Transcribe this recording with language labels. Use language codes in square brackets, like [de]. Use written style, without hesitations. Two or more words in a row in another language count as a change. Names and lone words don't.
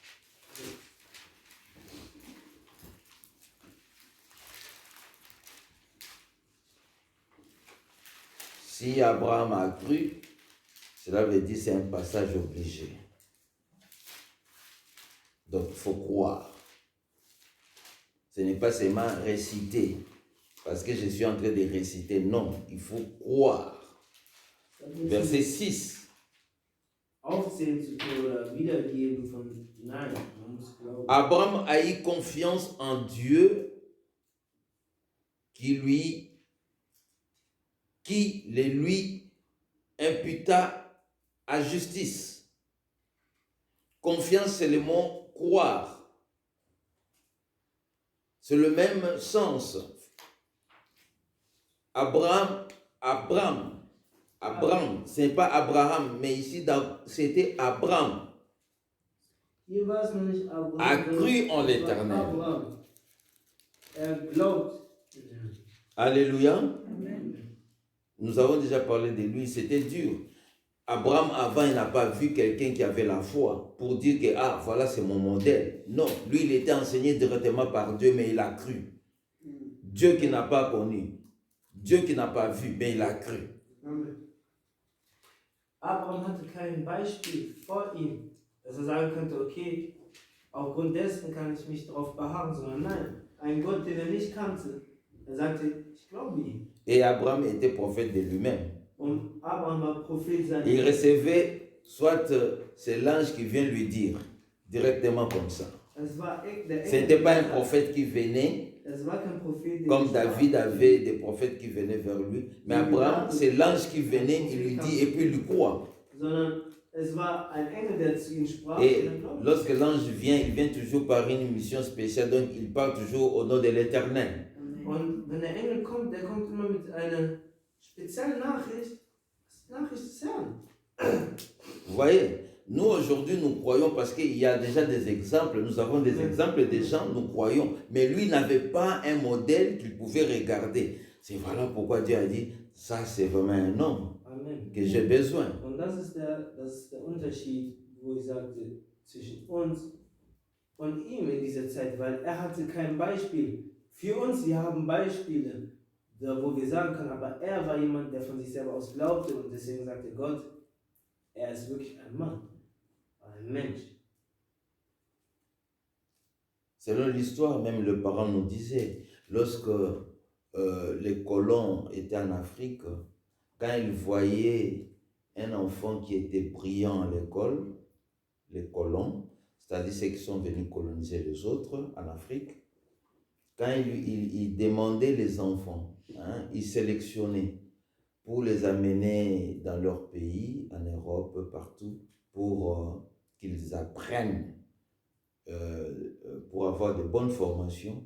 [fr] Si Abraham a cru, cela veut dire que c'est un passage obligé. Donc, il faut croire. Ce n'est pas seulement réciter, parce que je suis en train de réciter. Non, il faut croire. Verset 6. [de] Aufzählen zu können oder wiedergeben von nein, man muss glauben. [fr] Abraham a eu confiance en Dieu qui le lui imputa à justice. Confiance, c'est le mot croire. C'est le même sens. Abraham, ce n'est pas Abraham, mais ici c'était Abraham. [de] Hier war es noch nicht Abraham. [fr] A cru en l'Éternel. [de] Abraham. Glaubt. [fr] Alléluia. Amen. nous avons déjà parlé de lui, c'était dur. Abraham, avant, il n'a pas vu quelqu'un qui avait la foi pour dire que, ah, voilà, c'est mon modèle. Non, lui, il était enseigné directement par Dieu, mais il a cru. Dieu qui n'a pas connu, Dieu qui n'a pas vu, mais il a cru. Amen. [de] Abraham hatte kein Beispiel vor ihm, dass er sagen könnte, okay, aufgrund dessen kann ich mich darauf beharren, sondern nein, ein Gott, den er nicht kannte. Er sagte, ich glaube ihm. [fr] Et Abraham était prophète de lui-même. [de] Und Abraham war Prophet sein. [fr] Il recevait, soit c'est l'ange qui vient lui dire, directement comme ça. [de] Es war der [fr] Ce n'était pas un prophète qui venait, [de] Es war kein Prophet, [fr] comme David avait des prophètes qui venaient vers lui. Mais Abraham, c'est l'ange qui venait, il lui dit, et puis il lui croit. [de] Sondern es war ein Engel, der zu ihm sprach. [fr] Et lorsque l'ange vient, il vient toujours par une mission spéciale, donc il parle toujours au nom de l'Éternel. [de] Und wenn der Engel kommt, der kommt immer mit einer speziellen Nachricht, Nachricht des Herrn. [fr] Vous voyez, nous aujourd'hui nous croyons parce qu'il y a déjà des exemples, nous avons des exemples des gens, nous croyons, mais lui n'avait pas un modèle qu'il pouvait regarder. C'est voilà pourquoi Dieu a dit, ça c'est vraiment un homme Amen. que j'ai besoin. [de] Und das ist der Unterschied, wo ich sagte, zwischen uns und ihm in dieser Zeit, weil er hatte kein Beispiel. Für uns, wir haben Beispiele, wo wir sagen können, aber er war jemand, der von sich selber aus glaubte und deswegen sagte Gott, er ist wirklich ein Mann, ein Mensch. [fr] Selon l'histoire, même le parent nous disait, lorsque les colons étaient en Afrique, quand ils voyaient un enfant qui était brillant à l'école, les colons, c'est-à-dire ceux qui sont venus coloniser les autres en Afrique, quand ils demandaient les enfants, hein, ils sélectionnaient pour les amener dans leur pays, en Europe, partout, pour qu'ils apprennent, pour avoir de bonnes formations.